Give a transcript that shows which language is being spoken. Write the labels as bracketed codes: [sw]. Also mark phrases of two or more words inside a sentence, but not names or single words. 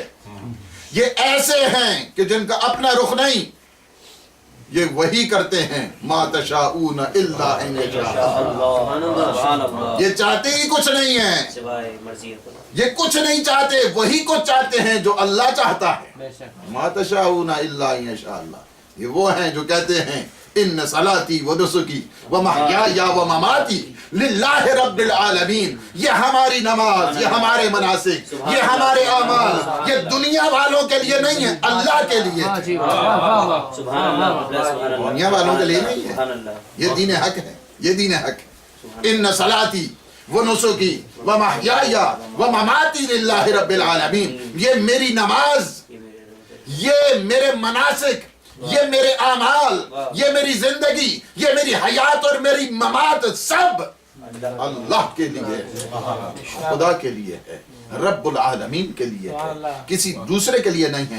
[ur] یہ ایسے ہیں کہ جن کا اپنا رخ نہیں, یہ وہی کرتے ہیں [ar] ما تشاؤون الا ان یشاء اللہ. [ur] یہ چاہتے ہی کچھ نہیں ہیں, یہ کچھ نہیں چاہتے, وہی کچھ چاہتے ہیں جو اللہ چاہتا ہے. [ar] ما تشاؤون الا ان یشاء اللہ. [ur] یہ وہ ہیں جو کہتے ہیں [ar] ان صلاتی و نسکی و محیایا و مماتی للہ رب العالمین. [ur] یہ ہماری نماز, یہ ہمارے مناسک, یہ ہمارے اعمال, یہ دنیا والوں کے لیے نہیں ہے, اللہ کے لیے. دنیا والوں کے لیے نہیں ہے, یہ دین حق ہے, یہ دین حق ہے. [ar] ان صلاتی و نسکی و محیایا و مماتی للہ رب العالمین. [ur] یہ میری نماز, یہ میرے مناسک, یہ میرے اعمال, یہ میری زندگی, یہ میری حیات اور میری ممات سب اللہ کے لیے, خدا کے لیے ہے, [ar] رب العالمین [ur] کے لیے ہے, کسی دوسرے کے لیے نہیں ہے.